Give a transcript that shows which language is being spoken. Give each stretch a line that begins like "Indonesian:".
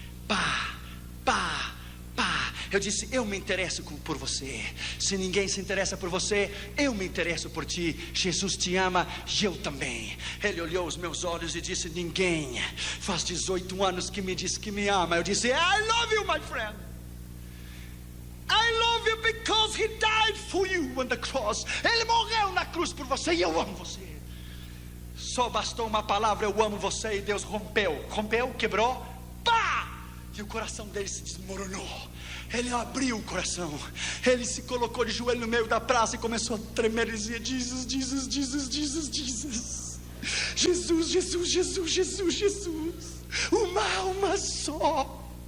Portuguese: Pá, pá, pá. Eu disse, eu me interesso por você. Se ninguém se interessa por você, eu me interesso por ti. Jesus te ama e eu também. Ele olhou os meus olhos e disse, ninguém faz 18 anos que me diz que me ama. Eu disse,
English: I love you, my friend. I love you because he died for you on the cross.
Portuguese: Ele morreu na cruz por você e eu amo você. Só bastou uma palavra, eu amo você, e Deus rompeu, quebrou, pá! E o coração dele se desmoronou. Ele abriu o coração, ele se colocou de joelho no meio da praça e começou a tremer e dizia, Jesus, Jesus, Jesus, Jesus, Jesus, Jesus, Jesus, Jesus, Jesus, Jesus, uma alma só.